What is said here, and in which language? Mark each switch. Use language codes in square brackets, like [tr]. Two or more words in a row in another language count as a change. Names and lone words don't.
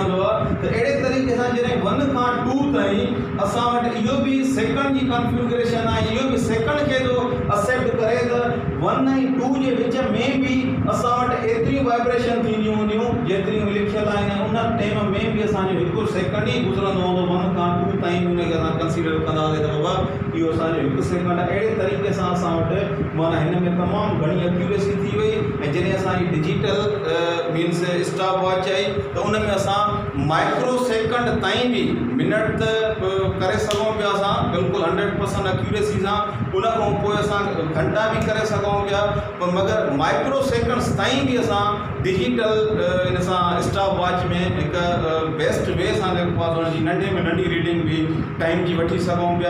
[sd] त अहिड़े तरीक़े तरीक़े सां जॾहिं 1 खां 2 ताईं असां वटि इहो बि सेकंड जी कॉन्फ़िगरेशन आहे, इहो बि सेकंड खे थो एक्सेप्ट करे त 1 ऐं 2 जे विच में बि असां वटि एतिरियूं वाइब्रेशन थींदियूं हूंदियूं जेतिरियूं लिखियल आहिनि। उन टाइम में बि असांजो हिकु सेकंड ई गुज़रंदो हूंदो 1 खां 2 ताईं बि उनखे असां कंसीडर कंदासीं त बाबा इहो असांजो हिकु सेकंड आहे। अहिड़े तरीक़े सां असां वटि माना हिन में तमामु घणी एक्यूरेसी थी वई। ऐं जॾहिं असांजी [en] digital means stop watch [sd] आई त उन में असां [en] micro second [sd] ताईं बि मिनट त करे सघूं पिया असां बिल्कुलु 100% एक्यूरेसी सां। उन खां पोइ असां घंटा बि करे सघूं पिया, पर मगर [en] micro seconds [sd] ताईं बि असां डिजिटल इन सां [en] stop watch [sd] में हिकु [en] best way [sd] सां जेको आहे हुनजी नंढे में नंढी रीडिंग बि टाइम जी वठी सघूं पिया।